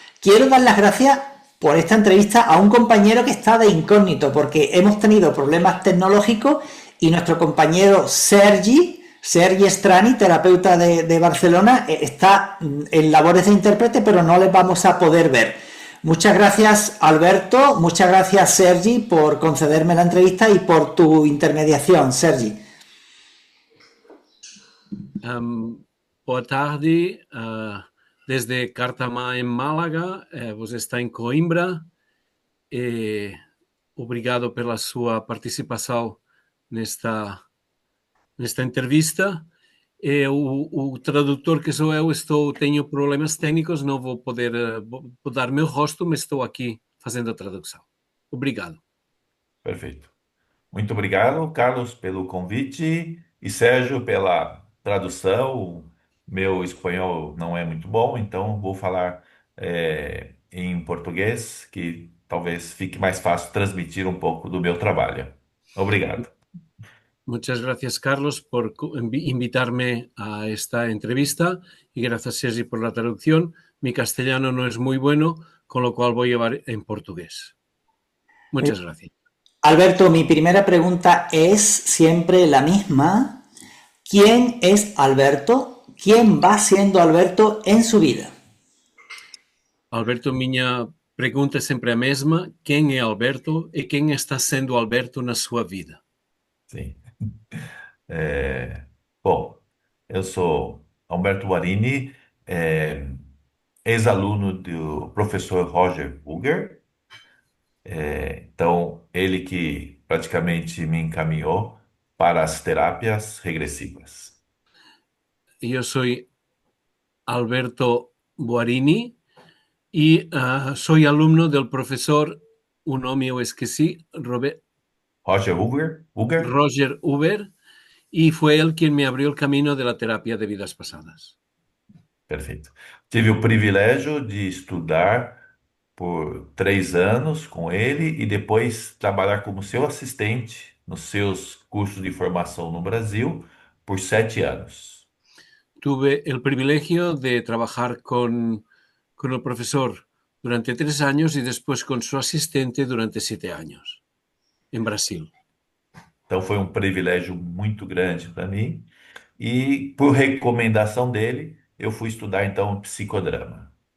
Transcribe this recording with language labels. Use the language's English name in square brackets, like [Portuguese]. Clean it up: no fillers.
[Spanish] Quiero dar las gracias por esta entrevista a un compañero que está de incógnito, porque hemos tenido problemas tecnológicos y nuestro compañero Sergi Strani, terapeuta de Barcelona, está en labores de intérprete, pero no les vamos a poder ver. Muchas gracias, Alberto. Muchas gracias, Sergi, por concederme la entrevista y por tu intermediación, Sergi. [Portuguese] Boa tarde, desde Cártama, em Málaga, você está em Coimbra. Obrigado pela sua participação nesta entrevista. O tradutor que sou eu, tenho problemas técnicos, não vou poder dar meu rosto, mas estou aqui fazendo a tradução. Obrigado. Perfeito. Muito obrigado, Carlos, pelo convite e Sérgio pela tradução. Meu espanhol não é muito bom, então vou falar em português, que talvez fique mais fácil transmitir um pouco do meu trabalho. Obrigado. [Spanish] Muchas gracias, Carlos, por invitarme a esta entrevista y gracias, Sergi, por la traducción. Mi castellano no es muy bueno, con lo cual voy a llevar en portugués. Muchas gracias. Alberto, mi primera pregunta es siempre la misma. ¿Quién es Alberto? ¿Quién va siendo Alberto en su vida? [Portuguese] Alberto, minha pergunta é sempre a mesma. Quem é Alberto e quem está sendo Alberto na sua vida? Sim. Bom, eu sou Alberto Guarini, ex-aluno do professor Roger Uger. Então, ele que praticamente me encaminhou para as terapias regressivas. Eu sou Alberto Guarini e sou aluno do professor, o nome eu esqueci, Roger Uber. [Spanish] Roger Uber, y fue él quien me abrió el camino de la terapia de vidas pasadas. [Portuguese] Perfeito. Tive o privilégio de estudar por 3 anos com ele e depois trabalhar como seu assistente nos seus cursos de formação no Brasil por 7 anos. [Spanish] Tuve el privilegio de trabajar con el profesor durante 3 años y después con su asistente durante 7 años en Brasil. [Portuguese] Então foi um privilégio muito grande para mim e por recomendação dele eu fui estudar então psicodrama.